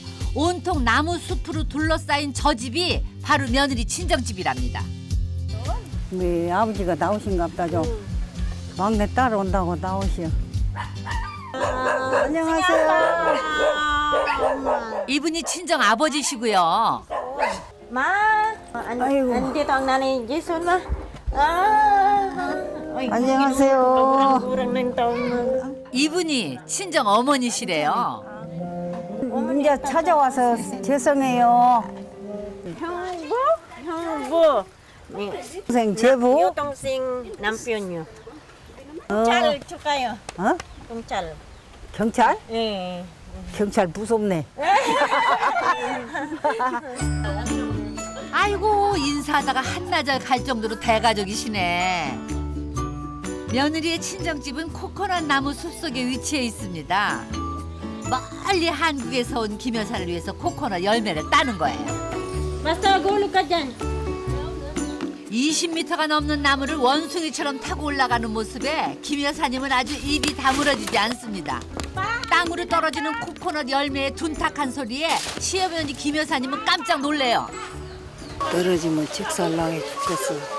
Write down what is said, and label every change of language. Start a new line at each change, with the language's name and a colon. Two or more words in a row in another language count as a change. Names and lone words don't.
Korean: 온통 나무 숲으로 둘러싸인 저 집이 바로 며느리 친정집이랍니다. 우리 아버지가 나오신가 보다 좀. 막내 딸 온다고 나오시오. 안녕하세요. 이분이 친정 아버지시고요. 아이고.
Filipino: Andito ang nanay Jason ma.
Korean: 안녕하세요.
Filipino: Kurang ng taon.
Korean: 이분이 친정 어머니시래요. 이제 찾아와서 죄송해요. 형부. 동생 제부. Yung 동생 남편 niyo. 경찰 줄까요? 어? 경찰. 경찰? 예. 경찰 무섭네. 아이고 인사하다가 한나절 갈 정도로 대가족이시네. 며느리의 친정집은 코코넛 나무 숲속에 위치해 있습니다. 멀리 한국에서 온 김 여사를 위해서 코코넛 열매를 따는 거예요.
Filipino: Basta gulo ka dyan.
Korean: 20m가 넘는 나무를 원숭이처럼 타고 올라가는 모습에 김 여사님은 아주 입이 다물어지지 않습니다. 땅으로 떨어지는 코코넛 열매의 둔탁한 소리에 시어머니 김 여사님은 깜짝 놀래요. 떨어지면 직살나게 죽겠어.